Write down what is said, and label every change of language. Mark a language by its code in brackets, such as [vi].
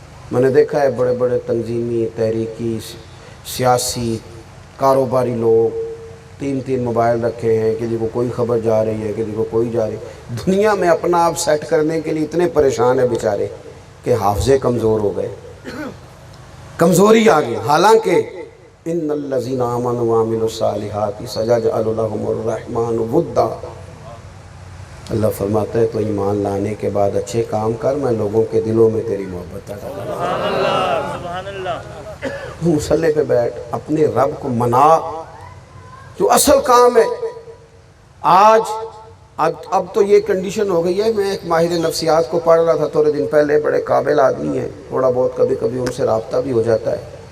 [ur] میں نے دیکھا ہے بڑے بڑے تنظیمی، تحریکی، سیاسی، کاروباری لوگ 3 موبائل رکھے ہیں، کسی کو کوئی خبر جا رہی ہے، کسی کو کوئی جا رہی ہے. دنیا میں اپنا آپ سیٹ کرنے کے لیے اتنے پریشان ہیں بیچارے کہ حافظے کمزور ہو گئے، کمزوری آ گئی. حالانکہ [ar] ان الذین آمنوا وعملوا الصالحات سیجعل لهم الرحمن ودا. [ur] اللہ فرماتا ہے تو ایمان لانے کے بعد اچھے کام کر، میں لوگوں کے دلوں میں تیری محبت پیدا کروں. سبحان اللہ، سبحان اللہ. مصلے پہ بیٹھ، اپنے رب کو منا، جو اصل کام ہے. اب تو یہ کنڈیشن ہو گئی ہے. میں ایک ماہر نفسیات کو پڑھ رہا تھا تھوڑے دن پہلے، بڑے قابل آدمی ہیں، تھوڑا بہت کبھی کبھی ان سے رابطہ بھی ہو جاتا ہے.